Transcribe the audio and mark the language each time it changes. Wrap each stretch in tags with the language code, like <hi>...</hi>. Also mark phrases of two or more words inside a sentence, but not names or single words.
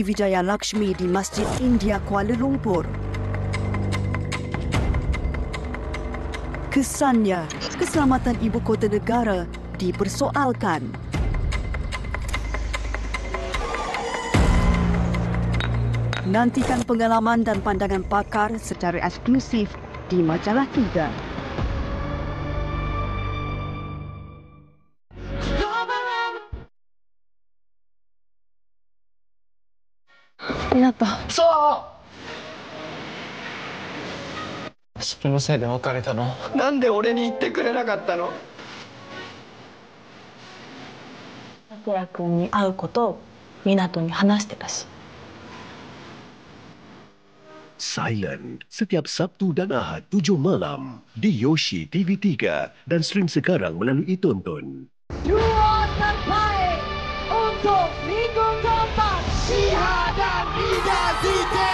<ms>Vijaya Lakshmi, di Masjid India Kuala Lumpur. Kesannya, keselamatan ibu kota negara dipersoalkan. Nantikan pengalaman dan pandangan pakar secara eksklusif di Majalah 3.</ms> <ja>そうそれのせいで別れたの？なんで俺に言ってくれなかったの？明君に会うことを湊に話してたし。</ja> <ms>Silent setiap Sabtu dan Ahad 7 malam di Yoshi TV3 dan stream sekarang melalui Tonton. Dua terbaik untuk minggu keempat, Syihah dan Ida Zite.</ms>